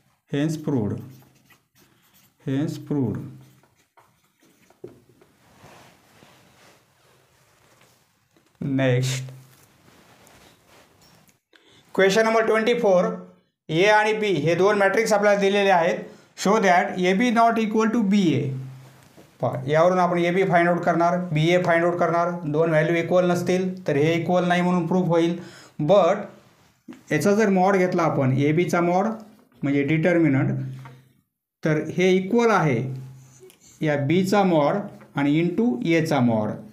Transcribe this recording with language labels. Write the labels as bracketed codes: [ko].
[en] Hence proved, hence proved. Next question number 24. [mr] ए आणि बी हे दोन मॅट्रिक्स आपल्याला दिलेले आहेत. [en] Show that A B not equal to B A. [mr] यावरून आपण ए बी फाइंड आउट करणार, बी ए फाइंड आउट करणार. दोन व्हॅल्यू इक्वल नसतील तर हे इक्वल नाही म्हणून प्रूफ होईल. बट याचा जर मॉड घेतला आपण, ए बीचा मॉड म्हणजे डिटर्मिनंट, तर हे इक्वल आहे या बीचा मॉड आणि इंटू एचा मॉड.